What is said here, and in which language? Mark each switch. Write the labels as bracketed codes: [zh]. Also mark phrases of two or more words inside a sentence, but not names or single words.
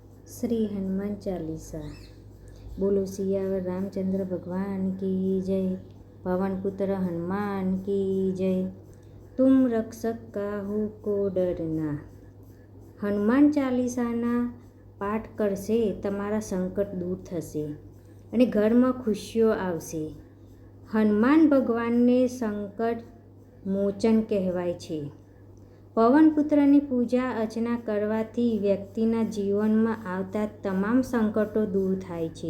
[hi] श्री हनुमान चालीसा। बोलो सियावर रामचंद्र भगवान की जय। पवन पुत्र हनुमान की जय। तुम रक्षक काहू को डरना। [gu] હનુમાન ચાલીસાના પાઠ કરશે તમારા સંકટ દૂર થશે અને ઘરમાં ખુશીઓ આવશે. હનુમાન ભગવાનને સંકટ મોચન કહેવાય છે. પવનપુત્રની પૂજા અર્ચના કરવાથી વ્યક્તિના જીવનમાં આવતા તમામ સંકટો દૂર થાય છે.